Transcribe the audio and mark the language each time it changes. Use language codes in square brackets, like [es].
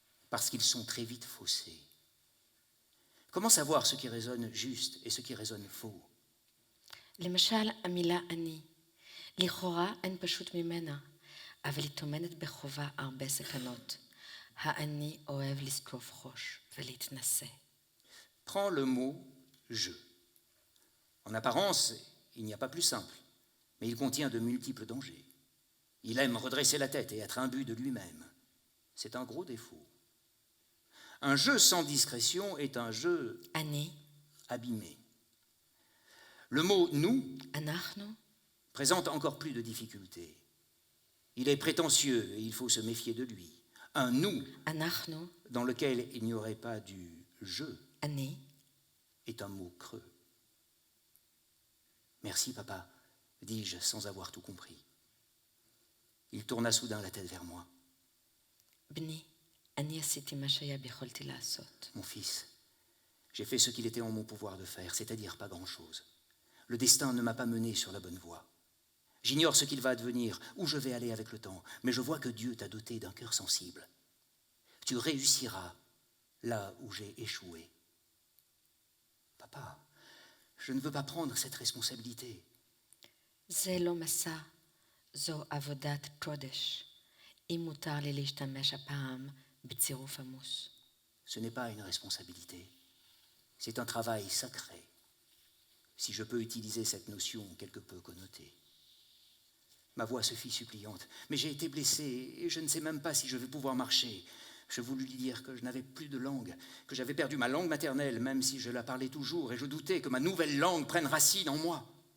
[fr] Parce qu'ils sont très vite faussés. Comment savoir ce qui résonne juste et ce qui résonne faux ? [he] למשל, המילה אני. לכאורה אין פשוט ממנה, אבל היא טומנת בחובה הרבה סכנות. האני אוהב לסקוף ראש ולהתנשא. [fr] Prends le mot « je ». En apparence, il n'y a pas plus simple, mais il contient de multiples dangers. Il aime redresser la tête et être imbu de lui-même. C'est un gros défaut. Un jeu sans discrétion est un jeu [he] אני, [fr] abîmé. Le mot « nous » [he] אנחנו, [fr] présente encore plus de difficultés. Il est prétentieux et il faut se méfier de lui. Un « nous » [he] אנחנו, [fr] dans lequel il n'y aurait pas du « je [he] אני, » [fr] est un mot creux. « Merci, papa », dis-je sans avoir tout compris. Il tourna soudain la tête vers moi. [he] בני, אני עשיתי מה שהיה ביכולתי לעשות. [fr] Mon fils, j'ai fait ce qu'il était en mon pouvoir de faire, c'est-à-dire pas grand-chose. Le destin ne m'a pas mené sur la bonne voie. J'ignore ce qu'il va advenir, où je vais aller avec le temps, mais je vois que Dieu t'a doté d'un cœur sensible. Tu réussiras là où j'ai échoué. Papa, je ne veux pas prendre cette responsabilité. [he] זה לא מסע, זו עבודת קודש. אם מותר לי להשתמש הפעם בצירוף עמוס. [fr] Ce n'est pas une responsabilité, c'est un travail sacré, si je peux utiliser cette notion quelque peu connotée. Ma voix se fit suppliante, mais j'ai été blessé et je ne sais même pas si je vais pouvoir marcher. Je voulus lui dire que je n'avais plus de langue, que j'avais perdu ma langue maternelle, même si je la parlais toujours, et je doutais que ma nouvelle langue prenne racine en moi.